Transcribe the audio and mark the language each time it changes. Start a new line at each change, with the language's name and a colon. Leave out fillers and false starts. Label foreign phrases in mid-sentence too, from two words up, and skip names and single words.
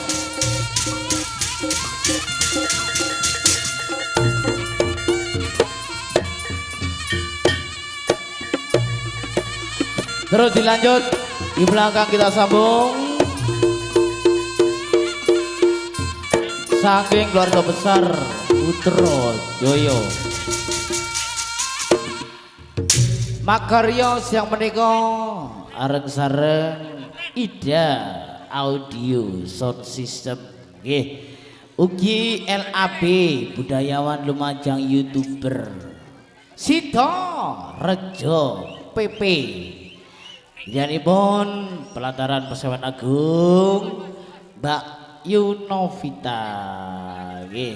Indonesian: Terus dilanjut di belakang kita sambung. Saking keluarga besar Putrajaya.
Javanese: Makarya siang menika areng-sareng Ida Audio Sound System nggih. Ugi LAB budayawan Lumajang YouTuber Sito Rejo PP Janipun pelataran Pasewan Agung Mbak Yunovita nggih.